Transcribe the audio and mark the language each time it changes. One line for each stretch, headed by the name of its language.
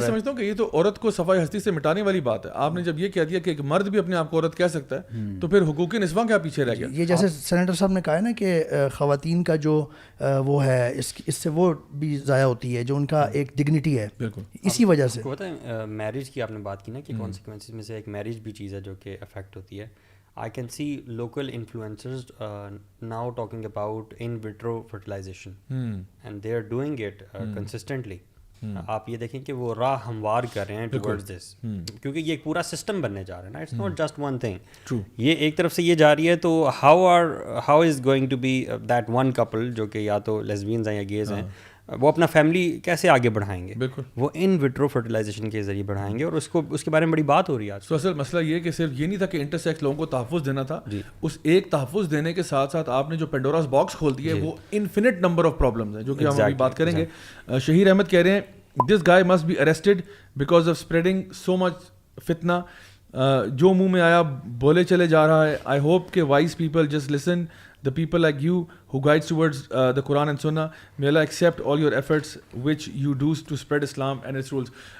Urdu: میں سمجھتا ہوں کہ یہ تو عورت کو صفائی ہستی سے مٹانے والی بات ہے. آپ نے جب یہ کہہ دیا کہ ایک مرد بھی اپنے آپ کو عورت کہہ سکتا ہے تو پھر حقوق نسواں کیا پیچھے رہ گیا. یہ جیسے سینیٹر صاحب نے کہا ہے نا کہ خواتین کا جو وہ ہے اس سے وہ بھی ضائع ہوتی ہے جو ان کا ایک ڈگنیٹی ہے. بالکل اسی وجہ سے پتہ ہے میرج کی آپ نے بات کی نا کہ کانسیکوینسز میں سے ایک میرج بھی چیز ہے جو کہ افیکٹ ہوتی ہے.
English: I can see local influencers now talking about in vitro fertilization and they are doing it consistently.
Urdu: آپ یہ دیکھیں کہ وہ راہ ہموار کر رہے ہیں ٹورڈز دس, کیونکہ یہ ایک پورا سسٹم بننے جا رہا ہے نا,
English: It's not just one thing.
Urdu: یہ ایک طرف سے یہ جا رہی ہے تو
English: how is going to be that one couple
Urdu: جو کہ یا تو لیسبینز ہیں یا گیز ہیں, وہ اپنا فیملی کیسے آگے بڑھائیں گے؟ وہ ان وٹرو فرٹیلائزیشن کے ذریعے بڑھائیں گے, اور اس کے بارے میں بڑی بات ہو رہی ہے آج. تو اصل مسئلہ یہ کہ صرف یہ نہیں تھا کہ انٹرسیکس لوگوں کو تحفظ دینا تھا, اس ایک تحفظ دینے کے ساتھ ساتھ آپ نے جو پینڈوراز باکس کھول دی ہے وہ انفینٹ نمبر آف پرابلمز ہیں جو کہ ہم ابھی بات کریں گے.
English: Shaheer Ahmed
Urdu: کہہ رہے ہیں
English: this guy must be arrested because of spreading so much فتنہ,
Urdu: جو منہ میں آیا بولے چلے جا رہا ہے.
English: I hope کہ wise people just listen the people like you who guides towards the Quran and Sunnah. May Allah accept all your efforts which you do to spread Islam and its rules.